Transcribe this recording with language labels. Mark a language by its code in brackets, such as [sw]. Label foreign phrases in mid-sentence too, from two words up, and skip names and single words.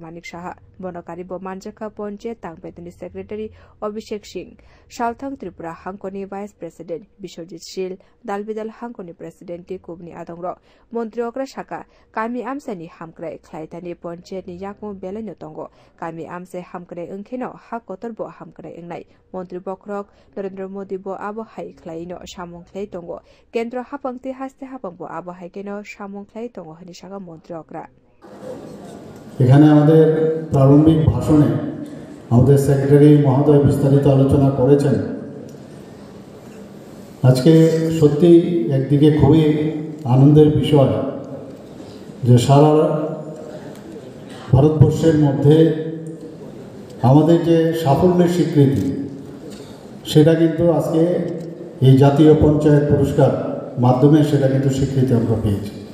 [trp] Manik Shaha Bonokari Bo Manjaka Ponche Tangbedini Secretary Abhishek Singh Shalthang Tripura Hankoni Vice President Bishojit Shil Dalbidal Hankoni President Kubni Adongro Montri Okra Shaka Kami Amsani Hamkrai Klaitani Ponche Ni Yakmo Beleno Tongo Kami Amse Hamkrai Unkino Hakotor Bo Hamkrai Ungnai Montri Bokrok Narendra Modi Bo Abo Hai Klaino Shamong Klai Tongo Kendro Hapangti Haste Hapang Bo Abo Hai Keno Shamong Klai Tongo Hanishaga Montri Okra [bn] এখানে আমাদের প্রারম্ভিক ভাষণে আমাদের সেক্রেটারি মহোদয় বিস্তারিত আলোচনা করেছেন আজকে সত্যি একদিকে খুবই আনন্দের বিষয় যে সারা ভারতবর্ষের মধ্যে আমাদের যে সাফল্যের স্বীকৃতি সেটা কিন্তু আজকে এই জাতীয় পঞ্চায়েত পুরস্কার মাধ্যমে সেটা কিন্তু স্বীকৃতি আমরা পেয়েছি